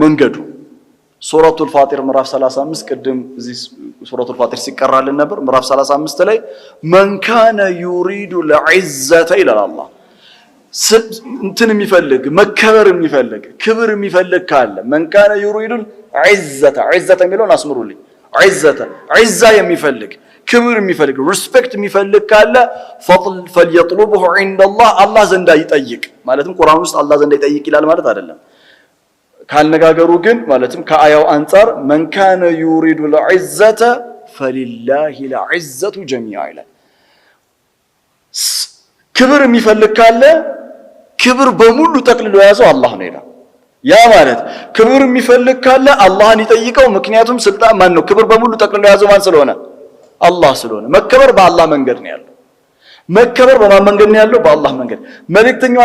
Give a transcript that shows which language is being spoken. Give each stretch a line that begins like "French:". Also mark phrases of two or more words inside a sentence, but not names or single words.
Amharic: መንገዱ ሱረቱል ፋጢር ምዕራፍ 35 ቀደም እዚህ ሱረቱል ፋጢር ሲቀራልን ነበር ምዕራፍ 35 ላይ
Arabic: من كان يريد للعزة إلا
Amharic: አላህ እንትን የሚፈልግ መከበር የሚፈልግ ክብር የሚፈልግ ካለ
Arabic: من كان يريد عزة
Amharic: የሚለውን አስምሩልኝ ዒዛ የሚፈልግ ክብር የሚፈልግ ሪስፔክት የሚፈልግ ካለ
Arabic: فليطلبه عند الله
Amharic: አላህ ዘንዳ ይጠይቅ ማለትም ቁርአን ውስጥ አላህ ዘንዳ ይጠይቅ ይላል ማለት አይደለም ካልነጋገሩ ግን ማለትም ከአያው አንፃር
Arabic: من كان يريد العزة فلله العزة جميعا
Amharic: ይላል ክብር የሚፈልግ ካለ ክብር በሙሉ ተክልሎ ያዘው አላህ ነው ይላል ያ ማለት ክብር የሚፈልግ ካለ አላህን ይጠይቀው ምክንያቱም ስልጣን ማን ነው ክብር በሙሉ ተክልሎ ያዘው ማን ስለሆነ አላህ ስለሆነ መከበር በአላህ መንገድ ነው ያለው መከበር በማን መንገድ ነው ያለው በአላህ መንገድ መልእክተኛው